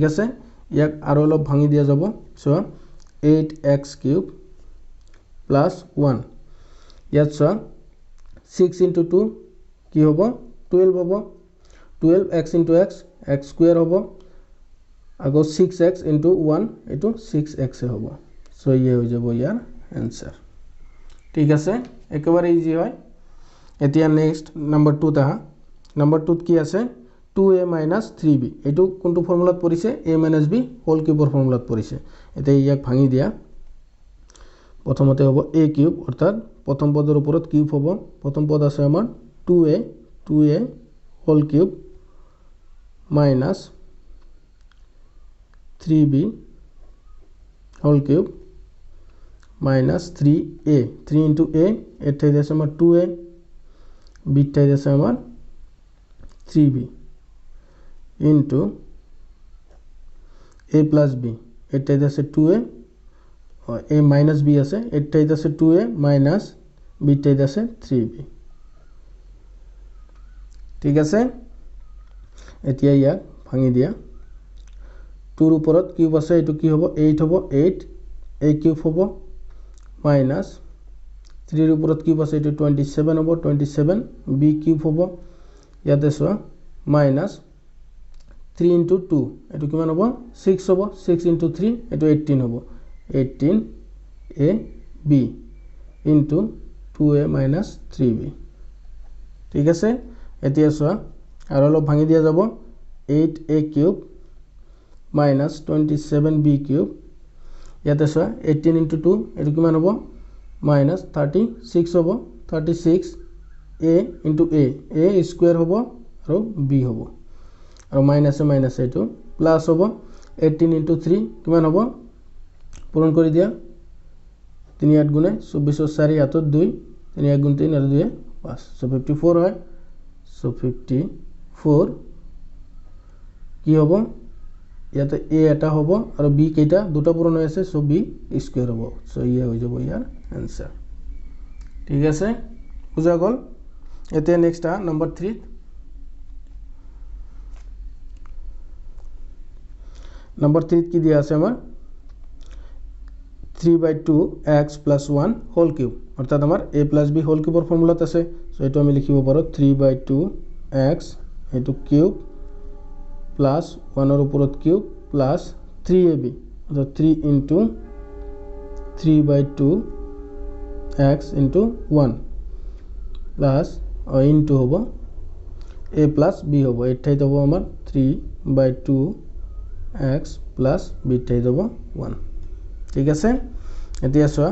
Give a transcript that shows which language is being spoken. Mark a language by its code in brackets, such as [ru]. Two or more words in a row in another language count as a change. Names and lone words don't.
[as] আছে ইয়াক আৰু অলপ ভাঙি দিয়া যাব সো 8x কিউব plus 1 ইয়াত 6 into 2 কি হ'ব 12 হ'ব 12x into x [en] x square [as] হ'ব আকৌ 6x into 1 এটো 6x এ হ'ব সো ইয়ে হৈ যাব ইয়াৰ आंसर ঠিক আছে একেবাৰে ইজি হয় এতিয়া [en] next number [as] 2 টা নাম্বার 2 কি আছে 2a - 3b এটো কোনটো ফর্মুলাত পৰিছে a - b [en] whole cube [as] ফর্মুলাত পৰিছে এতিয়া ইয়াক ভাঙি দিয়া প্ৰথমতে হ'ব a কিউব অৰ্থাৎ প্ৰথম পদৰ ওপৰত কিউব হ'ব প্ৰথম পদ আছে আমাৰ 2a [en] whole cube minus [as] 3b [en] whole cube minus [as] 3a 3 into a এর ঠাইত আছে আমার 2a b ঠাইত আছে আমার 3b into a plus b এর ঠাইত আছে 2a a minus b আছে এর ঠাইত আছে 2a minus b ঠাইত আছে 3b ঠিক আছে এতিয়া ইয়াক ভাঙি দিয়া 2 ৰ ওপৰত কিউব আছে এটো কি হ'ব 8 হ'ব 8 a কিউব হ'ব minus 3 ৰ ওপৰত কিউব আছে এটো 27 হ'ব 27 b কিউব হ'ব ইয়াতে minus 3 into 2 এটো কিমান হ'ব 6 হ'ব 6 into 3 এটো 18 হ'ব 18 a b into 2a minus 3b ঠিক আছে এতিয়া আৰু অলপ ভাঙি দিয়া যাব 8a [en] cube minus [as] 27b কিউব ইয়াতে 18 into 2 এটো কিমান হ'ব minus 36 হ'ব 36a into a স্কয়ার হ'ব আৰু b হ'ব আৰু মাইনাস এটো প্লাস হ'ব 18 into 3 কিমান হ'ব পূৰণ কৰি দিয়া 3 8 গুণে 24 4 হাতত 2 3 1 গুণ 3 আৰু 2 5 সো 54 হয় সো 54 কি হ'ব ইয়াতে a এটা হ'ব আৰু b কেইটা দুটা পূৰণ হৈ আছে সো b স্কয়ার হ'ব সো ইয়া হৈ যাব ইয়াৰ आंसर ঠিক আছে বুজা গল এতে [en] next number [as] 3 নাম্বার 3 কি দিয়া আছে আমাৰ 3/2x + 1 [en] whole cube [as] অর্থাৎ আমার a + b [en] whole cube [as] ফর্মুলাত আছে সো এটো আমি লিখিব পাৰো 3/2x এটো [en] cube plus [as] 1 এর উপৰত কিউব প্লাস 3ab অর্থাৎ 3 into 3/2x into 1 প্লাস into হ'ব a plus b হ'ব এর ঠাইত হ'ব আমাৰ 3/2x plus b ঠাইত হ'ব 1 ঠিক আছে এতিয়া